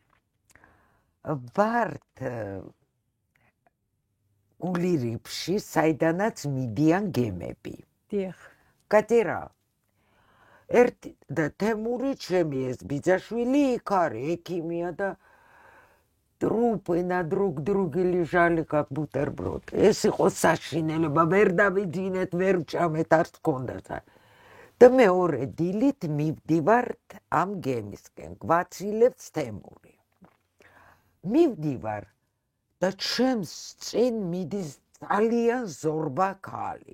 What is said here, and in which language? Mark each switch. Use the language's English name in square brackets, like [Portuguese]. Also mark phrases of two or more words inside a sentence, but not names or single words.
[Georgian] ვართ გულირიფში, საიდანაც მიდიან გემები. დიახ. კატერა ერთი და თემური ჩემი ეს ბიძაშვილი იქ არის, ექიმია და [Russian] трупы друг друга лежали как бутерброд. [Georgian] ეს იყო საშინელება, ვერ დავიძინეთ, ვერ ვჭამეთ, არც გქონდათ. და მეორე დილით მივდივართ ამ გემისკენ, გვაცილებს თემური. მივდივარ და ჩემს წინ მიდის ძალიან ზორბა ქალი.